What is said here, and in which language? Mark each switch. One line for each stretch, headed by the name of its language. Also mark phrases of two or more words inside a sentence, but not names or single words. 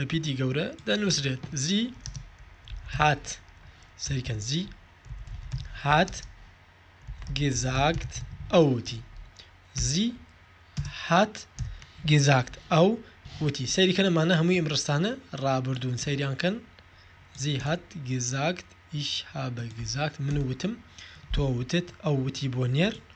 Central Kurdish: پیتی گەورە دەنووسرێت
German: Sie hat
Central Kurdish: سەریکەن
German: Sie hat gesagt
Central Kurdish: ئەو وتی
German: Sie hat gesagt
Central Kurdish: ئەو وتی سەیریکەن ئەمانە هەمووی ئەم ڕستانە ڕابردوون سەیریانکەن
German: Sie hat gesagt ich habe gesagt
Central Kurdish: من وتم تۆ وتت ئەو وتی بۆ نێر